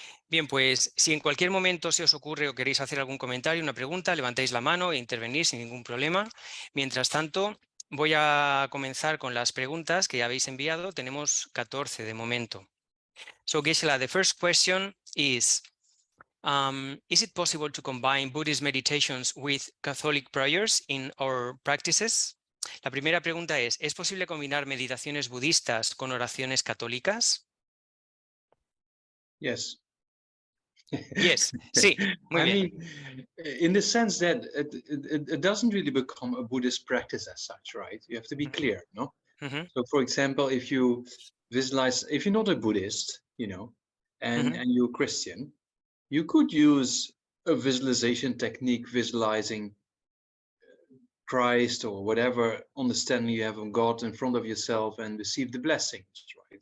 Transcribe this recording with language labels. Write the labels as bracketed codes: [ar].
[es] Bien, pues si en cualquier momento se os ocurre o queréis hacer algún comentario, una pregunta, levantáis la mano e intervenís sin ningún problema. Mientras tanto, voy a comenzar con las preguntas que ya habéis enviado. Tenemos 14 de momento. [en] So Geshe-la, the first question is it possible to combine Buddhist meditations with Catholic prayers in our practices? [es] La primera pregunta ¿es posible combinar meditaciones budistas con oraciones católicas? [en] Yes. Yes, [es] sí, muy bien. [en] mean, in the sense that it doesn't really become a Buddhist practice as such, right? You have to be clear, no? So, for example, if you visualize, if you're not a Buddhist, you know, and you're Christian, you could use a visualization technique, visualizing Christ or whatever understanding you have of God in front of yourself and receive the blessings, right?